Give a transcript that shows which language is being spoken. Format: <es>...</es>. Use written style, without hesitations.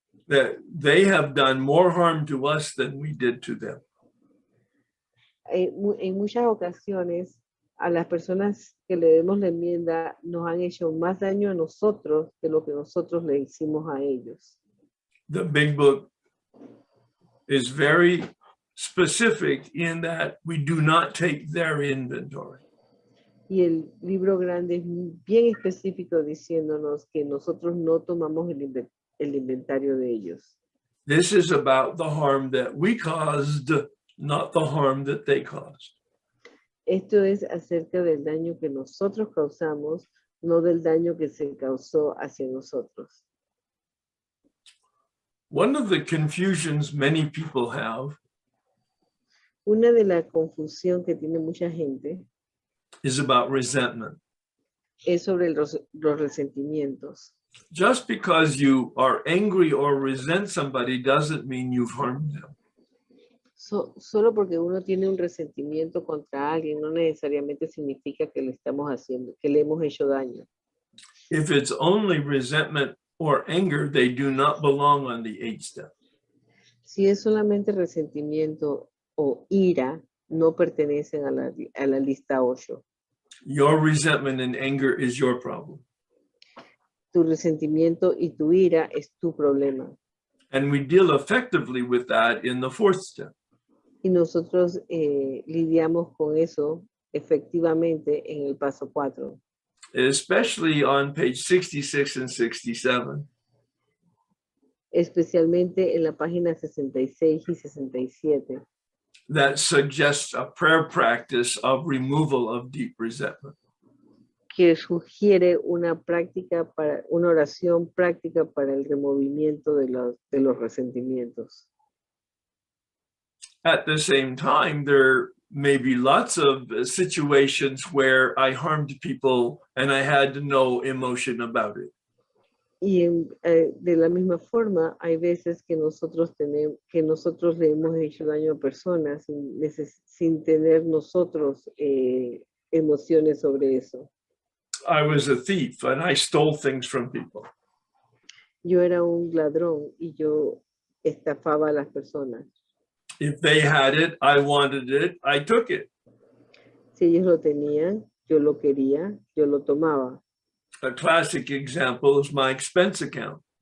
<en>That they have done more harm to us than we did to them.</en> <es>En muchas ocasiones, a las personas que le demos la enmienda nos han hecho más daño a nosotros que lo que nosotros le hicimos a ellos.</es> <en>The big book is very specific in that we do not take their inventory.</en> <es>Y el libro grande es bien específico diciéndonos que nosotros no tomamos el inventario de ellos.</es> <en>This is about the harm that we caused, not the harm that they caused.</en> <es>Esto es acerca del daño que nosotros causamos, no del daño que se causó hacia nosotros.</es> <en>One of the confusions many people have</en> <es>Una de la confusión que tiene mucha gente</es> <en>is about resentment.</en> <es>es sobre los resentimientos.</es> <en>Just because you are angry or resent somebody doesn't mean you've harmed them.</en> <es>Solo porque uno tiene un resentimiento contra alguien no necesariamente significa que le estamos haciendo, que le hemos hecho daño.</es> <en>If it's only resentment or anger, they do not belong on the 8 step.</en> <es>Si es solamente resentimiento o ira, no pertenecen a la lista 8.</es> <en>Your resentment and anger is your problem.</en> <es>Tu resentimiento y tu ira es tu problema.</es> <en>And we deal effectively with that in the 4th step.</en> <es>Y nosotros lidiamos con eso efectivamente en el paso 4.</es> <en>Especially on page 66 and 67.</en> <es>Especialmente en la página 66 y 67.</es> <en>That suggests a prayer practice of removal of deep resentment.</en> <es>Que sugiere una oración práctica para el removimiento de los resentimientos.</es> <en>At the same time, there may be lots of situations where I harmed people and I had no emotion about it.</en> <es>Y de la misma forma, hay veces que nosotros le hemos hecho daño a personas sin tener nosotros emociones sobre eso.</es> <en>I was a thief and I stole things from people.</en> <es>Yo era un ladrón y yo estafaba a las personas.</es> <en>If they had it, I wanted it, I took it.</en> <es>Si ellos lo tenían, yo lo quería, yo lo tomaba.</es> <en>A classic example is my expense account.</en>